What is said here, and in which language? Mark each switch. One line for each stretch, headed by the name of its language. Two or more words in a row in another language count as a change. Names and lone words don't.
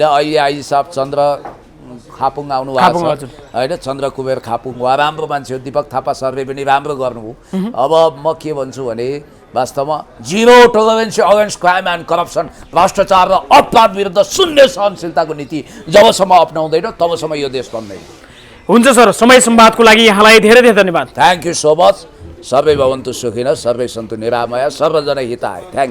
Nepali: अहिले आइजी साहब चन्द्र खापुङ आउनु भएको छ होइन चन्द्र कुबेर खापुङ उहाँ राम्रो मान्छे हो दीपक थापा सरले पनि राम्रो गर्नुभयो। अब म के भन्छु भने वास्तवमा
English: zero tolerance against crime and corruption
Nepali: भ्रष्टाचार र अपराध विरुद्ध शून्य सहनशीलताको नीति जबसम्म अपनाउँदैन तबसम्म यो देश बन्दैन। हुन्छ सर समय संवादको लागि यहाँलाई धेरै धेरै धन्यवाद।
English: thank you so much.
Sanskrit: सर्वै भवन्तु सुखिनः सर्वै सन्तु निरामया सर्वजना हिताय।
English: थ्याङ्क